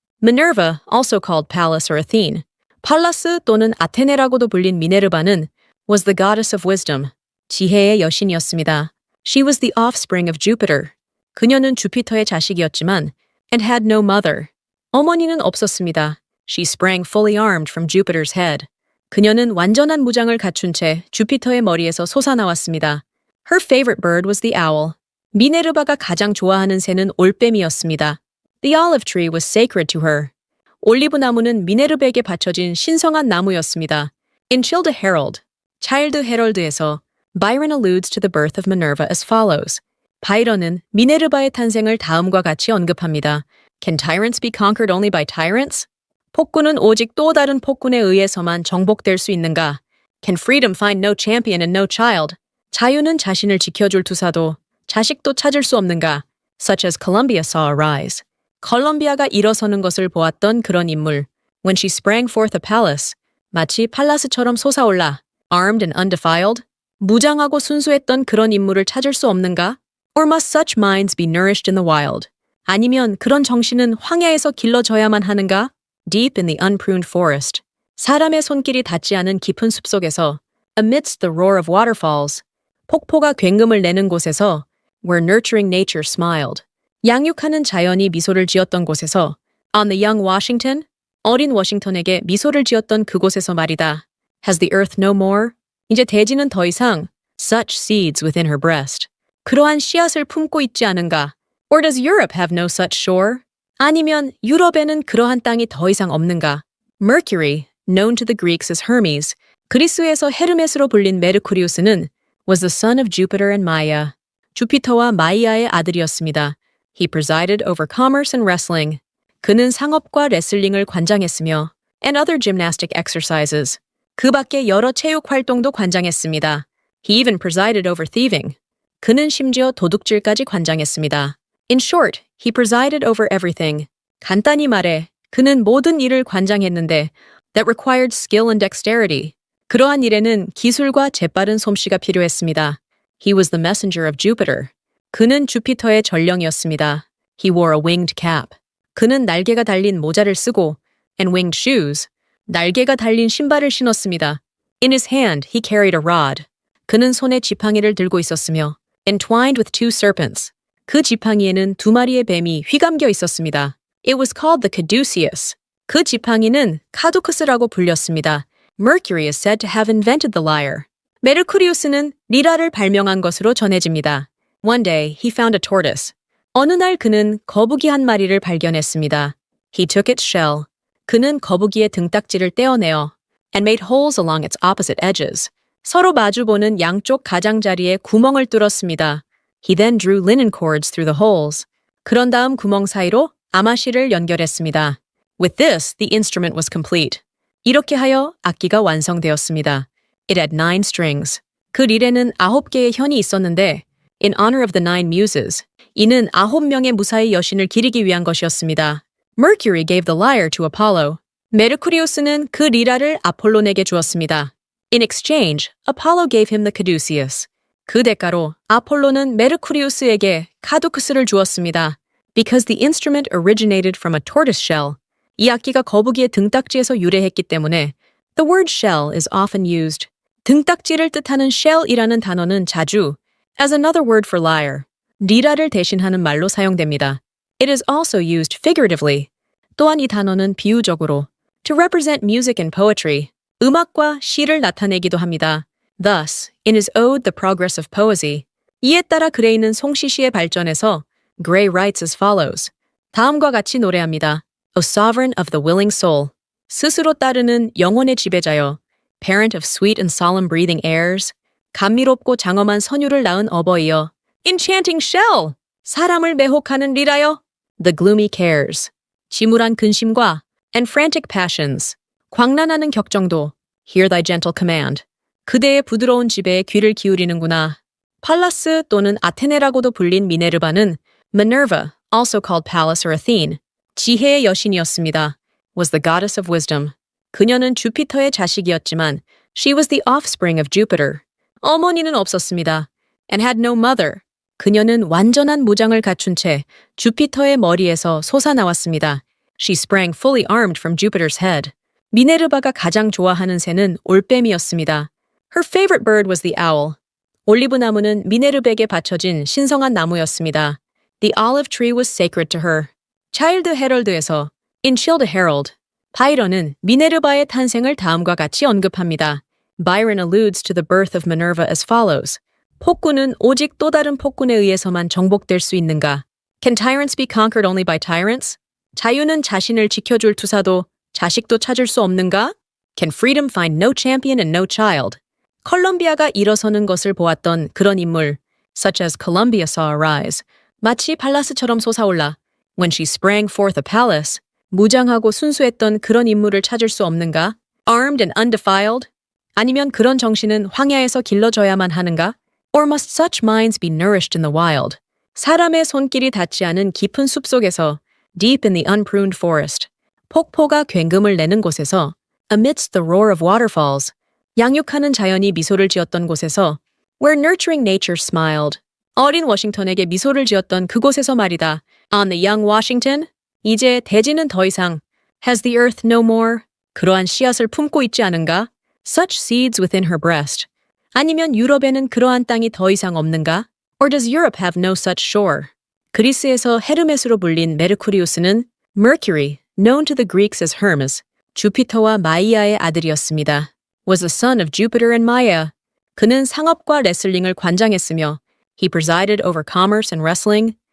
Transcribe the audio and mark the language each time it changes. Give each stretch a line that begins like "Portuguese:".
English: Minerva, also called Pallas or Athene,
Korean: 팔라스 또는 아테네라고도 불린 미네르바는,
English: was the goddess of wisdom,
Korean: 지혜의 여신이었습니다.
English: She was the offspring of Jupiter.
Korean: 그녀는 주피터의 자식이었지만,
English: and had no mother.
Korean: 어머니는 없었습니다.
English: She sprang fully armed from Jupiter's head.
Korean: 그녀는 완전한 무장을 갖춘 채 주피터의 머리에서 솟아나왔습니다.
English: Her favorite bird was the owl.
Korean: 미네르바가 가장 좋아하는 새는 올빼미였습니다.
English: The olive tree was sacred to her.
Korean: 올리브 나무는 미네르바에게 바쳐진 신성한 나무였습니다.
English: In Childe Harold, Childe Harold에서 Byron alludes to the birth of Minerva as follows.
Korean: 바이런은 미네르바의 탄생을 다음과 같이 언급합니다.
English: Can tyrants be conquered only by tyrants?
Korean: 폭군은 오직 또 다른 폭군에 의해서만 정복될 수 있는가?
English: Can freedom find no champion and no child?
Korean: 자유는 자신을 지켜줄 투사도, 자식도 찾을 수 없는가?
English: Such as Columbia saw arise.
Korean: 컬럼비아가 일어서는 것을 보았던 그런 인물.
English: When she sprang forth a Pallas,
Korean: 마치 팔라스처럼 솟아올라,
English: armed and undefiled.
Korean: 무장하고 순수했던 그런 인물을 찾을 수 없는가?
English: Or must such minds be nourished in the wild?
Korean: 아니면 그런 정신은 황야에서 길러져야만 하는가?
English: Deep in the unpruned forest.
Korean: 사람의 손길이 닿지 않은 깊은 숲속에서,
English: amidst the roar of waterfalls.
Korean: 폭포가 굉음을 내는 곳에서,
English: where nurturing nature smiled.
Korean: 양육하는 자연이 미소를 지었던 곳에서,
English: on the young Washington,
Korean: 어린 워싱턴에게 미소를 지었던 그곳에서 말이다.
English: Has the earth no more?
Korean: 이제 대지는 더 이상
English: such seeds within her breast.
Korean: 그러한 씨앗을 품고 있지 않은가?
English: Or does Europe have no such shore?
Korean: 아니면 유럽에는 그러한 땅이 더 이상 없는가?
English: Mercury, known to the Greeks as Hermes,
Korean: 그리스에서 헤르메스로 불린 메르쿠리우스는
English: was the son of Jupiter and Maia.
Korean: 주피터와 마이아의 아들이었습니다.
English: He presided over commerce and wrestling.
Korean: 그는 상업과 레슬링을 관장했으며
English: and other gymnastic exercises.
Korean: 그 밖에 여러 체육 활동도 관장했습니다.
English: He even presided over thieving.
Korean: 그는 심지어 도둑질까지 관장했습니다.
English: In short, he presided over everything.
Korean: 간단히 말해, 그는 모든 일을 관장했는데
English: that required skill and dexterity.
Korean: 그러한 일에는 기술과 재빠른 솜씨가 필요했습니다.
English: He was the messenger of Jupiter.
Korean: 그는 주피터의 전령이었습니다.
English: He wore a winged cap.
Korean: 그는 날개가 달린 모자를 쓰고
English: and winged shoes.
Korean: 날개가 달린 신발을 신었습니다.
English: In his hand, he carried a rod.
Korean: 그는 손에 지팡이를 들고 있었으며
English: entwined with 2 serpents.
Korean: 그 지팡이에는 2마리의 뱀이 휘감겨 있었습니다.
English: It was called the caduceus.
Korean: 그 지팡이는 카두크스라고 불렸습니다.
English: Mercury is said to have invented the lyre.
Korean: 메르쿠리우스는 리라를 발명한 것으로 전해집니다.
English: One day, he found a tortoise.
Korean: 어느 날 그는 거북이 한 마리를 발견했습니다.
English: He took its shell.
Korean: 그는 거북이의 등딱지를 떼어내어
English: and made holes along its opposite edges.
Korean: 서로 마주보는 양쪽 가장자리에 구멍을 뚫었습니다.
English: He then drew linen cords through the holes.
Korean: 그런 다음 구멍 사이로 아마씨를 연결했습니다.
English: With this, the instrument was complete.
Korean: 이렇게 하여 악기가 완성되었습니다.
English: It had 9 strings.
Korean: 그 릴에는 9개의 현이 있었는데
English: in honor of the 9 muses,
Korean: 이는 9명의 무사히 여신을 기리기 위한 것이었습니다.
English: Mercury gave the lyre to Apollo.
Korean: 메르쿠리우스는 그 리라를 아폴론에게 주었습니다.
English: In exchange, Apollo gave him the caduceus.
Korean: 그 대가로 아폴로는 메르쿠리우스에게 카두쿠스를 주었습니다.
English: Because the instrument originated from a tortoise shell.
Korean: 이 악기가 거북이의 등딱지에서 유래했기 때문에
English: the word shell is often used.
Korean: 등딱지를 뜻하는 shell이라는 단어는 자주
English: as another word for lyre,
Korean: 리라를 대신하는 말로 사용됩니다.
English: It is also used figuratively.
Korean: 또한 이 단어는 비유적으로
English: to represent music and poetry, 음악과 시를 나타내기도 합니다. Thus, in his ode The Progress of Poesy,
Korean: 이에 따라 그레이는 송시시의 발전에서
English: Gray writes as follows.
Korean: 다음과 같이 노래합니다.
English: O sovereign of the willing soul,
Korean: 스스로 따르는 영혼의 지배자여,
English: parent of sweet and solemn breathing airs,
Korean: 감미롭고 장엄한 선율을 낳은 어버이여,
English: enchanting shell,
Korean: 사람을 매혹하는 리라여,
English: the gloomy cares,
Korean: 지물한 근심과
English: and frantic passions,
Korean: 광란하는 격정도,
English: hear thy gentle command,
Korean: 그대의 부드러운 지배에 귀를 기울이는구나. 팔라스 또는 아테네라고도 불린 미네르바는
English: Minerva, also called Pallas or Athene,
Korean: 지혜의 여신이었습니다.
English: Was the goddess of wisdom. 그녀는 주피터의 자식이었지만 she was the offspring of Jupiter.
Korean: 어머니는 없었습니다.
English: And had no mother.
Korean: 그녀는 완전한 무장을 갖춘 채 주피터의 머리에서 솟아나왔습니다.
English: She sprang fully armed from Jupiter's head.
Korean: 미네르바가 가장 좋아하는 새는 올빼미였습니다.
English: Her favorite bird was the owl.
Korean: 올리브 나무는 미네르베에게 바쳐진 신성한 나무였습니다.
English: The olive tree was sacred to her.
Korean: 차일드 헤럴드에서
English: In Childe Harold,
Korean: 바이런은 미네르바의 탄생을 다음과 같이 언급합니다.
English: Byron alludes to the birth of Minerva as follows.
Korean: 폭군은 오직 또 다른 폭군에 의해서만 정복될 수 있는가?
English: Can tyrants be conquered only by tyrants?
Korean: 자유는 자신을 지켜줄 투사도 자식도 찾을 수 없는가?
English: Can freedom find no champion and no child?
Korean: 컬럼비아가 일어서는 것을 보았던 그런 인물,
English: such as Columbia saw arise,
Korean: 마치 팔라스처럼 솟아올라,
English: when she sprang forth a palace,
Korean: 무장하고 순수했던 그런 인물을 찾을 수 없는가?
English: Armed and undefiled?
Korean: 아니면 그런 정신은 황야에서 길러져야만 하는가?
English: Or must such minds be nourished in the wild?
Korean: 사람의 손길이 닿지 않은 깊은 숲속에서,
English: deep in the unpruned forest,
Korean: 폭포가 굉금을 내는 곳에서,
English: amidst the roar of waterfalls,
Korean: 양육하는 자연이 미소를 지었던 곳에서,
English: where nurturing nature smiled,
Korean: 어린 워싱턴에게 미소를 지었던 그곳에서 말이다.
English: On the young Washington,
Korean: 이제 대지는 더 이상,
English: has the earth no more,
Korean: 그러한 씨앗을 품고 있지 않은가?
English: Such seeds within her breast.
Korean: 아니면 유럽에는 그러한 땅이 더 이상 없는가?
English: Or does Europe have no such shore?
Korean: 그리스에서 헤르메스로 불린 메르쿠리우스는
English: Mercury, known to the Greeks as Hermes,
Korean: 주피터와 마이아의 아들이었습니다.
English: Was the son of Jupiter and Maia.
Korean: 그는 상업과 레슬링을 관장했으며
English: He presided over commerce and wrestling.